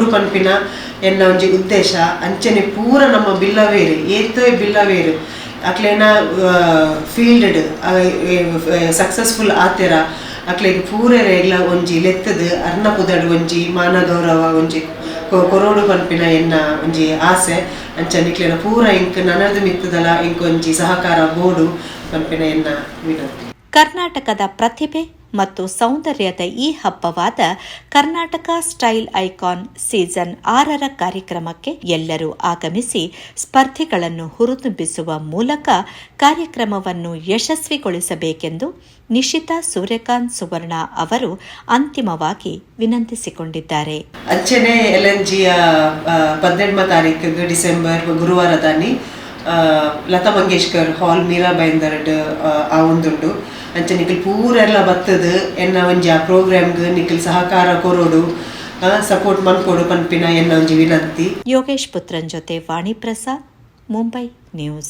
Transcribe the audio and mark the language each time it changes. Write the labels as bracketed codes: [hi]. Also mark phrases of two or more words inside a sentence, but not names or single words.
[tcy] ಪನ್ಪಿನ ಎನ್ನ ಒಂಜಿ ಉದ್ದೇಶ ಅಂಚನೆ ಪೂರ ನಮ್ಮ ಬಿಲ್ಲವೇರು ಏತೋ ಬಿಲ್ಲವೇರು ಅಕ್ಲೇನ ಫೀಲ್ಡ್ ಸಕ್ಸಸ್ಫುಲ್ ಆತೆರ ಅಕ್ಲೆಗ್ ಪೂರೆರೆಗ್ಲ ಒಂಜಿ ಲೆತ್ತದು ಅರ್ನಪುದಡ್ ಒಂಜಿ ಮಾನ ಗೌರವ ಒಂಜಿ ಕೊರೋಡು ಪನ್ಪಿನ ಎನ್ನ ಒಂಜಿ ಆಸೆ ಅಂಚನಿಕ್ಲೆನ ಪೂರ ಇಂಕ್ ನನರ್ದು ಮಿತ್ತದಲ ಇಂಕ್ ಒಂಜಿ ಸಹಕಾರ ಬೋಡು ಪನ್ಪಿನ ಎನ್ನ ವಿನಂತಿ. [kn] ಕರ್ನಾಟಕದ ಪ್ರತಿಭೆ ಮತ್ತು ಸೌಂದರ್ಯದ ಈ ಹಬ್ಬವಾದ ಕರ್ನಾಟಕ ಸ್ಟೈಲ್ ಐಕಾನ್ ಸೀಸನ್ 6ರ ಕಾರ್ಯಕ್ರಮಕ್ಕೆ ಎಲ್ಲರೂ ಆಗಮಿಸಿ ಸ್ಪರ್ಧಿಗಳನ್ನು ಹುರಿದುಂಬಿಸುವ ಮೂಲಕ ಕಾರ್ಯಕ್ರಮವನ್ನು ಯಶಸ್ವಿಗೊಳಿಸಬೇಕೆಂದು ನಿಶಿತಾ ಸೂರ್ಯಕಾಂತ್ ಸುವರ್ಣ ಅವರು ಅಂತಿಮವಾಗಿ ವಿನಂತಿಸಿಕೊಂಡಿದ್ದಾರೆ. [tcy] ಅಂಚನೆ LNGಯ 18ನೇ ತಾರೀಕು ಡಿಸೆಂಬರ್ ಗುರುವಾರದಾನಿ ಲತಾ ಮಂಗೇಶ್ಕರ್ ಹಾಲ್ ಮೀರಾಬೈಂದರ್ಡ್ ಆ ಒಂದುಂಡು ಅಂಚೆ ನಿಖಿಲ್ ಪೂರೆಲ್ಲ ಬತ್ತದು ಎನ್ನ ಒಂಜಿ ಆ ಪ್ರೋಗ್ರಾಮ್ಗೆ ನಿಖಿಲ್ ಸಹಕಾರ ಕೊರೋಡು ಸಪೋರ್ಟ್ ಮನ್ಕೊಡು ಪನ್ಪಿನ ಎನ್ನ ಒಂಜಿ ವಿನಂತಿ. [kn] ಯೋಗೇಶ್ ಪುತ್ರನ್ ಜೊತೆ ವಾಣಿ ಪ್ರಸಾದ್, ಮುಂಬೈ ನ್ಯೂಸ್.